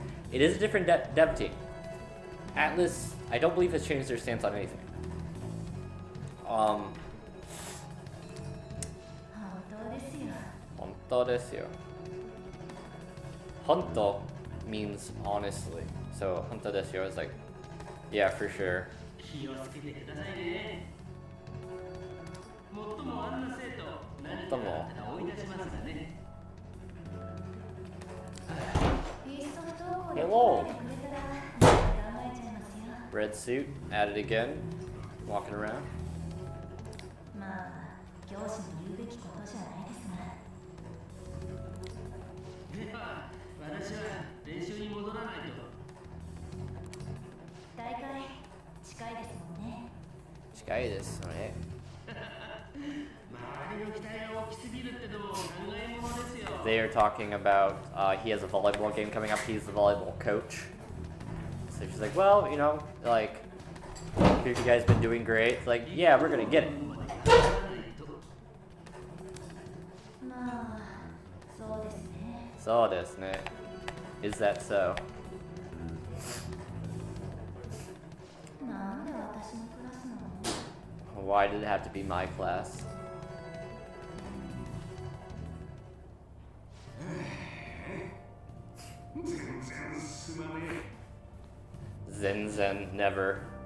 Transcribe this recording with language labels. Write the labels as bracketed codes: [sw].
[en] It is a different dev team. Atlas, I don't believe, has changed their stance on anything. [ja] 本当ですよ本当ですよ. [en] Honto means honestly. So, [ja] 本当ですよ [en] is like, yeah, for sure. [ja] 気をつけてくださいねもっともあんな生徒何かあったら追い出しますがねいっそ不登校で [en] Hello. [ja] 来てくれたら考えちゃいますよ [en] Red suit, added again. Walking around. [ja] まあ教師の言うべきことじゃないですがでは私は練習に戻らないと大会近いですもんね [en] Sky this, alright. [ja] 周りの期待が大きすぎるってのも考えものですよ [en] They are talking about he has a volleyball game coming up. He's the volleyball coach. So she's like, well, you know, like, you guys been doing great. It's like, yeah, we're gonna get it. [ja] まあそうですね [en] So this, is that so? [ja] なんで私のクラスなの [en] Why did it have to be my class? Zen Zen, never.